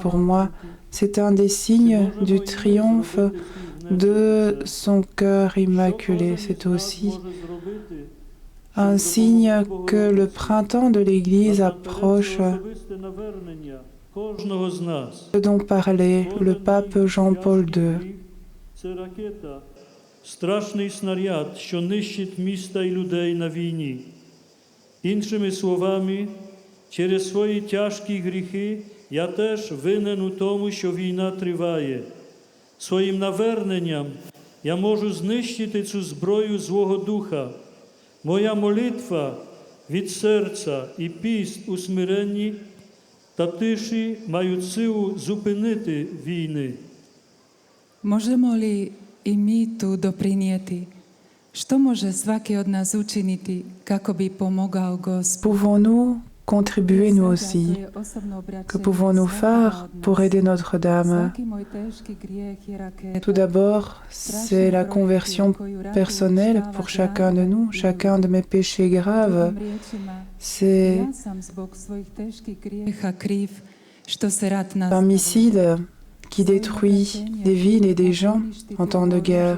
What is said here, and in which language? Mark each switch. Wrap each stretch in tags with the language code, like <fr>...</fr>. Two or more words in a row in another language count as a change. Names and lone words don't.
<fr>Pour moi, c'est un des signes du triomphe de son cœur immaculé. C'est aussi un signe que le printemps de l'Église approche, ce dont parlait le pape Jean-Paul II.</fr> <uk>Страшний снаряд, що нищить міста і людей на війні. Іншими словами, через свої тяжкі гріхи я теж винен у тому, що війна триває. Своїм наверненням я можу знищити цю зброю злого духа. Моя молитва від серця і піст у смиренні та тиші мають силу зупинити війни.</uk> <hr>Možemo li i mi tu doprinijeti? Što može svaki od nas učiniti kako bi pomogao Gospodu?</hr> <fr>Pouvons-nous contribuer nous aussi? Que pouvons-nous faire pour aider Notre-Dame? Tout d'abord, c'est la conversion personnelle pour chacun de nous, chacun de mes péchés graves. C'est homicide qui détruit des villes et des gens en temps de guerre.</fr>